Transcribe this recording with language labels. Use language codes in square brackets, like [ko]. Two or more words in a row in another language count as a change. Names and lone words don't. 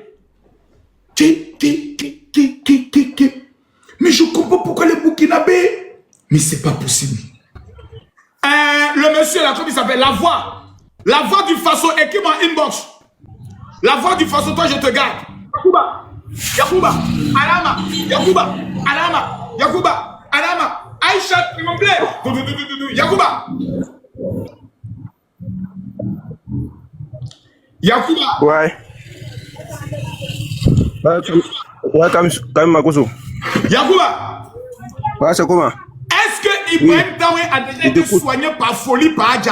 [fr] Mais je comprends pourquoi les Burkinabés. Mais c'est pas possible. Le monsieur là, comment il s'appelle? La voix. La voix du Faso, écris en inbox. La voix du Faso, toi je te garde. Yakuba. Yakuba. Alama. Yakuba. Alama. Yakuba. Alama. Aïcha, s'il me plaît. Yakuba. Yakuba. Ouais. Ouais, comme Makosso. Yakuba. Ouais, c'est comment? Est-ce que Ibrahim Traoré a déjà été soigné par folie par Adja?